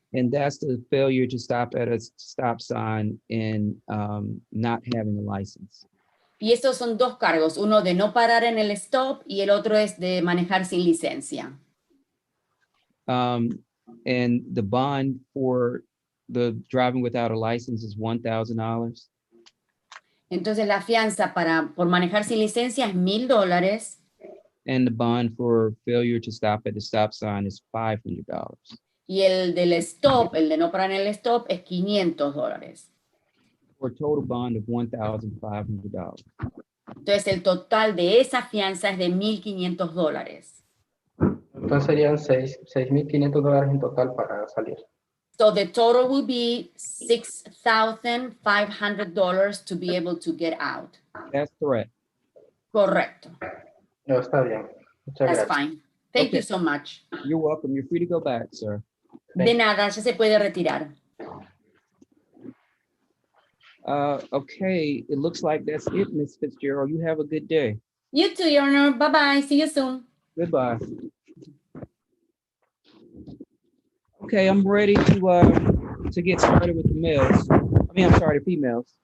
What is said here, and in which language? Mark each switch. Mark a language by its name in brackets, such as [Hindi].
[English] And that's the failure to stop at a stop sign and not having a license. [Spanish] Y estos son dos cargos, uno de no parar en el stop y el otro es de manejar sin licencia. [English] And the bond for the driving without a license is $1,000. [Spanish] Entonces la fianza por manejar sin licencia es $1,000 [English] And the bond for failure to stop at the stop sign is $500. [Spanish] y el del stop, el de no parar en el stop, es $500. [English] For a total bond of $1,500. [Spanish] Entonces el total de esa fianza es de $1,500. Entonces serían $6,500 en total para salir. [English] So the total will be $6,500 to be able to get out. That's correct. [Spanish] Correcto. No, está bien. Muchas [English] That's [Spanish] gracias. [English] fine. Thank you Okay. so much. You're welcome. You're free to go back, sir. [Spanish] De nada, ya se puede retirar. [English] Okay, it looks like that's it, Miss Fitzgerald. You have a good day. You too, Your Honor. Bye-bye. See you soon. Goodbye. Okay, I'm ready to get started with the males. I mean, I'm sorry, the females.